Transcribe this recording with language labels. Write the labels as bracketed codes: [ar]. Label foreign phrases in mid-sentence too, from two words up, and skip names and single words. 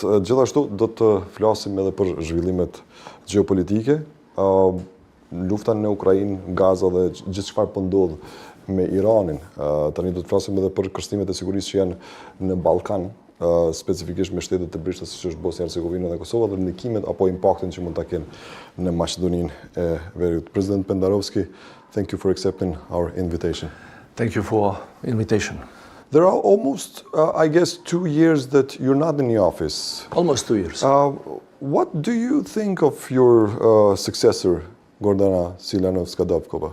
[sq] Gjithashtu do të flasim edhe për zhvillimet gjeopolitike, luftën në Ukrainë, Gaza dhe gjithë çfarë po ndodh me Iranin. Tani do të flasim edhe për kërstimet e sigurisë që janë në Balkan, specifikisht me shtetet e brishta siç është Bosnia Hercegovina dhe Kosova, dhe ndikimet apo impaktin që mund ta kenë në Maqedoninë e Veriut. [en] President Pendarovski, thank you for accepting our invitation. Thank you for invitation. There are almost, I guess, 2 years that you're not in the office. Almost 2 years. What do you think of your successor, Gordana Siljanovska-Davkova?